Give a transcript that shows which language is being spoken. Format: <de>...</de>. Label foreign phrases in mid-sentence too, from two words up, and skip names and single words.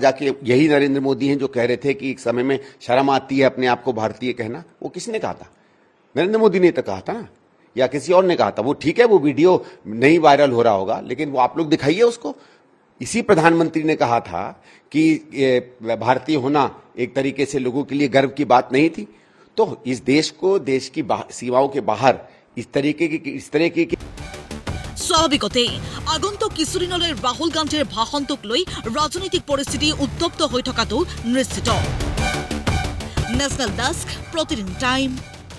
<hi>जाके यही नरेंद्र मोदी हैं जो कह रहे थे कि एक समय में शर्म आती है अपने आप को भारतीय कहना वो किसने कहा था नरेंद्र मोदी ने तो कहा था ना या किसी और ने कहा था वो ठीक है वो वीडियो नहीं वायरल हो रहा होगा लेकिन वो आप लोग दिखाइए उसको इसी प्रधानमंत्री ने कहा था कि भारतीय होना एक तरीके से लोगों के लिए गर्व की बात नहीं थी तो इस देश को देश की सीमाओं के बाहर इस तरह की</hi> <as>স্বাভাৱিকতেই আগন্তুক কিছুদিনলৈ ৰাহুল গান্ধীৰ ভাষণটোক লৈ ৰাজনৈতিক পৰিস্থিতি উত্তপ্ত হৈ থকাটো নিশ্চিত</as> <en>National Desk</en> <as>প্ৰতিদিন টাইম</as>